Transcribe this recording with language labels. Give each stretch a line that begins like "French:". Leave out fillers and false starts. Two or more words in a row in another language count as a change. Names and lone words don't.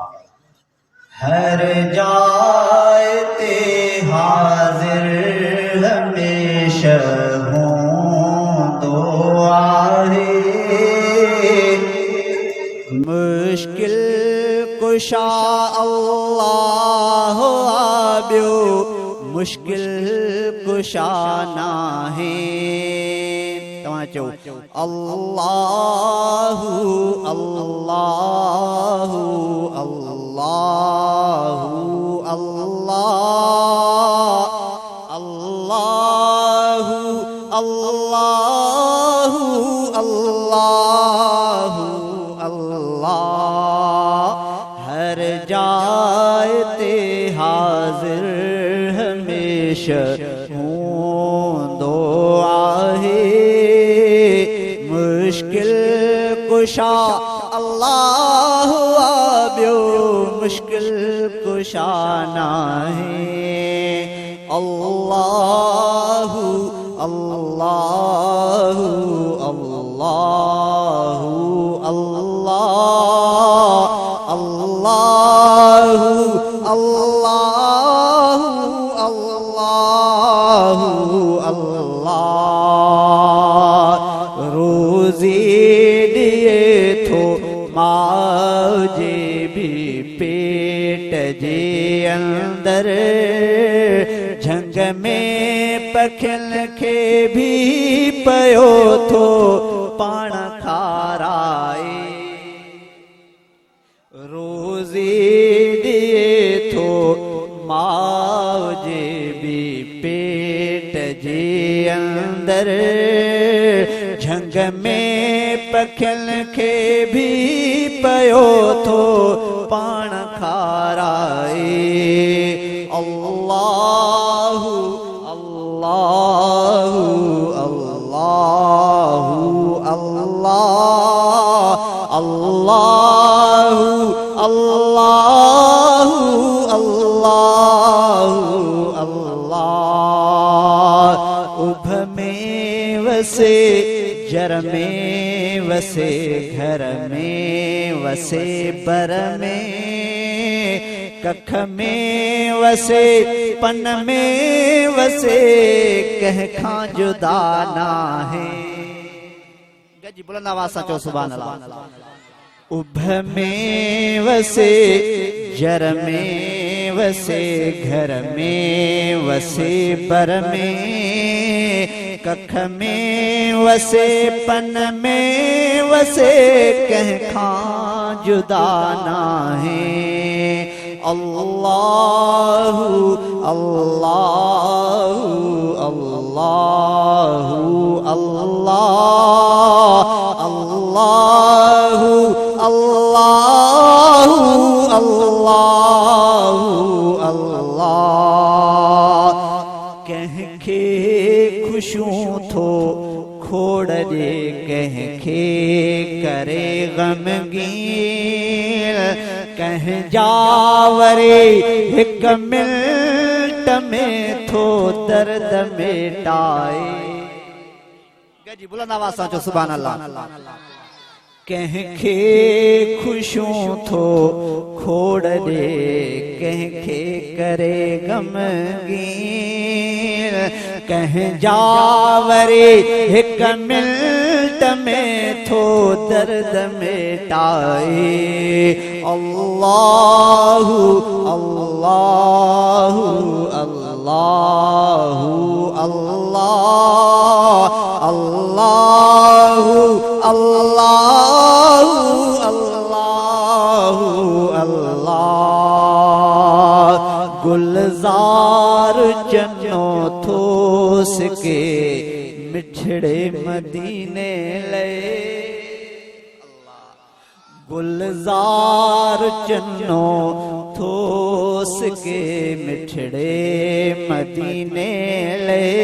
Sindhi: हर जाए ते हाज़िर हमेशा मुश्किल कुशा अल्लाह ॿियो मुश्किल कुशा नाहे। तव्हां चओ अल्लाहु अल्लाहु अल्लाहु अल्लाह अल्लाहु अल्लाहु अल्लाहु अल्लाह। हर जाए ते हाज़िर हमेशा हूंदो आहे। मुश्किल कुशा अल्लाह ॿियो मुश्किल कुशा नाहे। अल्लाहु अल्लाहु अल्लाहु अल्लाह अल्लाहु अल्लाहु अल्लाहु अल्लाह। रोज़ी ॾिए थो माउ जे भी पेट जे अंदर, झंग में पखियुनि खे भी पयो थो पाण खाराए। रोज़ी ॾिए थो माउ जे भी पेट जे अंदर, झंग में पखियुनि खे भी पयो थो पाण खाराए। अल्लाहु अल्लाहु अल्लाहु अल्लाह अल्लाहु अल्लाहु अल्लाहु अल्लाह। उभ में वसे, जर में वसे, घर में वसे, बर में कख में वसे, पन में वसे कह खां जुदा ना है। गजी बुलंद आवाज़ सां चओ
Arabic: سبحان الله.
Sindhi: उभ में वसे जर में वसे घर में वसे बर में कख में वसे पन में वसे कह खां जुदा ना है। अल्लाहु अल्लाहु अल्लाहु अल्लाह अल्लाहु अल्लाहु अल्लाहु अल्लाह। कंहिंखे खुशियूं थो खोड़ जे कंहिंखे करे ग़मगीन कंहिं जावरे हिक मिनट में थो दर्द मिटाए। गजी बुलंद आवाज़ सां चओ
Arabic: سبحان الله.
Sindhi: कंहिंखे खुशियूं थो खोड़ ॾे कंहिंखे करे ग़मगीन कंहिं जावरे हिक मिनट में थो दर्द मिटाए। अल्लाहु अल्लाहु अल्लाहु अल्लाह अल्लाहु अल्लाहु अल्लाहु अल्लाह। गुलजार जन्नो थोस के मिठड़े मदीने ले। गुलजार जन्नो थोस के मिठड़े मदीने ले।